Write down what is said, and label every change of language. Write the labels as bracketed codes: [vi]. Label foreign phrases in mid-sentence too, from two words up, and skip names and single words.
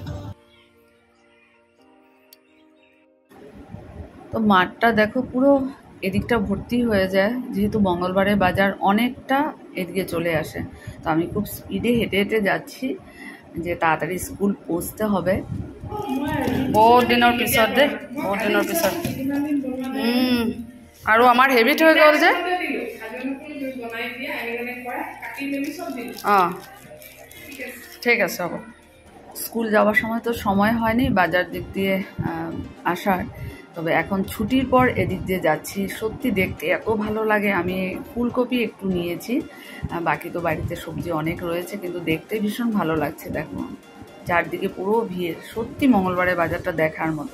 [bn] তো মাঠটা দেখো পুরো এদিকটা ভর্তি হয়ে যায়, যেহেতু মঙ্গলবারের বাজার অনেকটা এদিকে চলে আসে। তো আমি খুব স্পিডে হেঁটে হেঁটে যাচ্ছি, যে তাড়াতাড়ি স্কুল পৌঁছতে হবে। [as] বহুত দিনের পিছত দে, বহুত দিনের পিছত। আৰু আমাৰ হেবিট হৈ গ'ল যে। অঁ ঠিক আছে, হ'ব। [bn] স্কুল যাওয়ার সময় তো সময় হয়নি বাজার দিক দিয়ে আসার, তবে এখন ছুটির পর এদিক দিয়ে যাচ্ছি। সত্যি দেখতে এত ভালো লাগে। আমি ফুলকপি একটু নিয়েছি, বাকি তো বাড়িতে সবজি অনেক রয়েছে, কিন্তু দেখতে ভীষণ ভালো লাগছে। দেখো চারদিকে পুরো ভিড়, সত্যি মঙ্গলবারে বাজারটা দেখার মতো।